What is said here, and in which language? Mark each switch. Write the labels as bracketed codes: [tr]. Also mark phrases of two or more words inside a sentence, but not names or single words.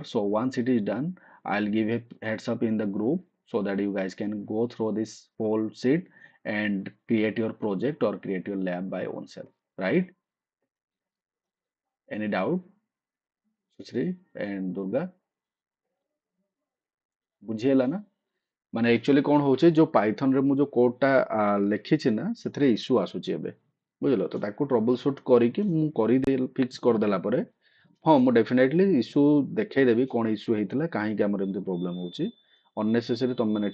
[en] So once it is done, I'll give a heads up in the group so that you guys can go through this whole sheet and create your project or create your lab by own self. Right? Any doubt, Sushri and Durga? [or] ବୁଝିହେଲା ନା? ମାନେ ଆକ୍ଚୁଆଲି କଣ ହଉଛି ଯୋଉ ପାଇଥନ ରେ ମୁଁ ଯୋଉ କୋଡ ଟା ଲେଖିଛି ନା ସେଥିରେ ଇସ୍ୟୁ ଆସୁଛି ଏବେ ବୁଝିଲ ତ ତାକୁ [en] trouble shoot [or] କରିକି ମୁଁ କରିଦେଇ ଫିକ୍ସ କରିଦେଲା ପରେ ହଁ ମୁଁ [en] definitely issue [or] ଦେଖେଇଦେବି କଣ ଇସ୍ୟୁ ହେଇଥିଲା କାହିଁକି ଆମର ଏମିତି ପ୍ରୋବ୍ଲେମ ହଉଛି ଅନନେସେସରି ତମେ ମାନେ